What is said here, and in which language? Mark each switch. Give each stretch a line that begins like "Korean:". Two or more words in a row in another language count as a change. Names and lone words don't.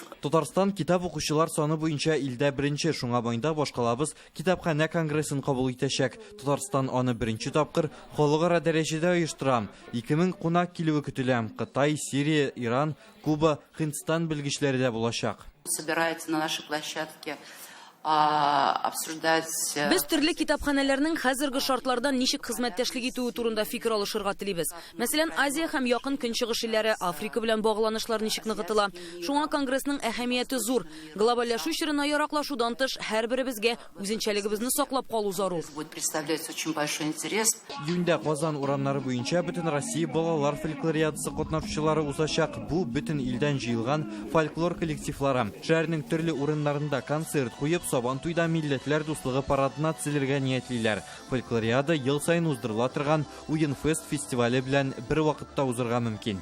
Tatar: Татарстан китап укучылар саны буенча илдә беренче, шуңа байында башкалабыз китапханә конгрессын кабул итәчәк. Татарстан аны беренче тапкыр халыкара дәрәҗәдә оештыра. 2000 кунак килүе көтелә. Кытай, Сирия, Иран, Куба, Һиндстан белгечләре дә булачак.
Russian: Собирается на нашей площадке обсуждать.
Tatar: Без төрле китапханәләрнең хәзерге шартлардан ничек хезмәттәшлек итүе турында фикер алышырга телибез. Мәсәлән, Азия һәм якын көнчыгыш илләре, Африка белән багланышлар ничек ныгытыла. Шуңа конгрессның әһәмияте зур. Глобальләшү чорына яраклашудан тыш һәрберебезгә үзенчәлегебезне саклап калу зарур.
Russian: Будет представлять очень большой интерес.
Tatar: Июньдә Казан урамнары буенча бөтен Россия балалар фольклориадасы катнашучылары узачак. Бу бөтен илдән җыелган фольклор коллективлары. Шәһәрнең төрле урыннарында концерт куеп, Сабан туйда милләтләр дуслыгы парадына төзелергә ниятлиләр. Фольклориада ел сайын уздырыла торган Уен-фест фестивале белән бер вакытта узырга мөмкин.